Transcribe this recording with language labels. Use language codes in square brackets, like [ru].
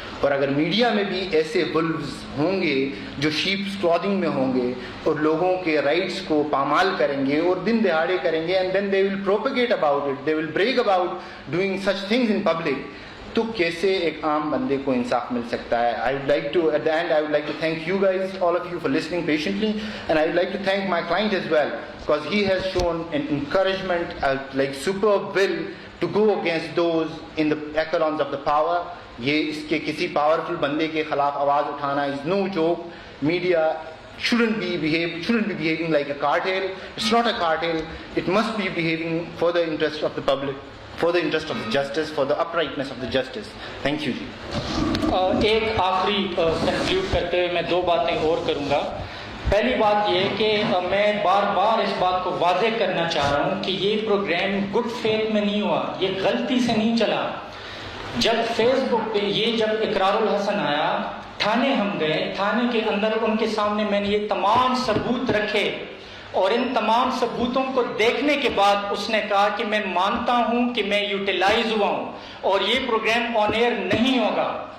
[ur] اور اگر میڈیا میں بھی ایسے ولوز ہوں گے جو شیپس کلودنگ میں ہوں گے اور لوگوں کے رائٹس کو پامال کریں گے اور دن دہاڑے کریں گے, [en] and then they will propagate about it, they will brag about doing such things in public, [ur] تو کیسے ایک عام بندے کو انصاف مل سکتا ہے. [en] I would like to, at the end, I would like to thank you guys, all of you, for listening patiently, and I would like to thank my client as well, because he has shown an encouragement, like superb will to go against those in the echelons of the power. [ur] یہ اس کے کسی powerful بندے کے خلاف آواز اٹھانا [en] is no joke. Media shouldn't be behaving like a cartel. It's not a cartel. It must be behaving for the interest of the public, for the interest of the justice, for the uprightness of the justice. Thank you جی. [ur] ایک آخری conclude کرتے ہوئے میں 2 باتیں اور کروں گا. پہلی بات یہ کہ میں بار بار اس بات کو واضح کرنا چاہ رہا ہوں کہ یہ پروگرام گڈ فیتھ میں نہیں ہوا, یہ غلطی سے نہیں چلا. جب فیس بک پہ یہ جب اقرار الحسن آیا, تھانے ہم گئے, تھانے کے اندر ان کے سامنے میں نے یہ تمام ثبوت رکھے, اور ان تمام ثبوتوں کو دیکھنے کے بعد اس نے کہا کہ میں مانتا ہوں کہ میں یوٹیلائز ہوا ہوں اور یہ پروگرام آن ایئر نہیں ہوگا.